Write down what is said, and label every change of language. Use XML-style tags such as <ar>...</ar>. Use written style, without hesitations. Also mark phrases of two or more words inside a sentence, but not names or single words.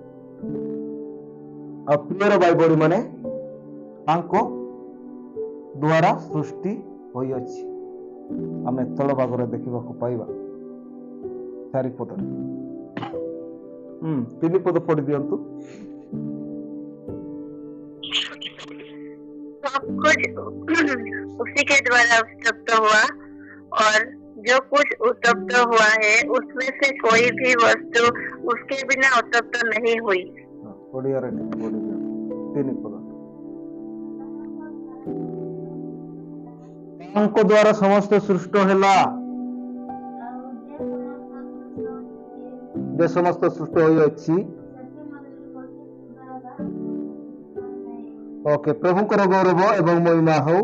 <or>ଆଉ ପ୍ରିୟର ଭାଇ ଭଉଣୀ ମାନେ ତାଙ୍କ ଦ୍ୱାରା ସୃଷ୍ଟି ହୋଇଅଛି। ଆମେ ତଳ ଭାଗରେ ଦେଖିବାକୁ ପାଇବା 4 ପଦରେ। 3 ପଦ ପଢି ଦିଅନ୍ତୁ।</or> <hi>सब कुछ उसी के द्वारा उत्पन्न हुआ और जो कुछ उत्पन्न हुआ है उसमें से कोई भी वस्तु उसके बिना उत्पन्न नहीं हुई।</hi> <or>ଓଡ଼ିଆରେ ପଢି ଦିଅନ୍ତୁ 3 ପଦ। ତାଙ୍କ ଦ୍ୱାରା ସମସ୍ତ ସୃଷ୍ଟ ହେଲା। ଯେ ସମସ୍ତ ସୃଷ୍ଟ ହୋଇଅଛି। ଓକେ, ପ୍ରଭୁଙ୍କର ଗୌରବ ଏବଂ ମହିମା ହଉ।</or>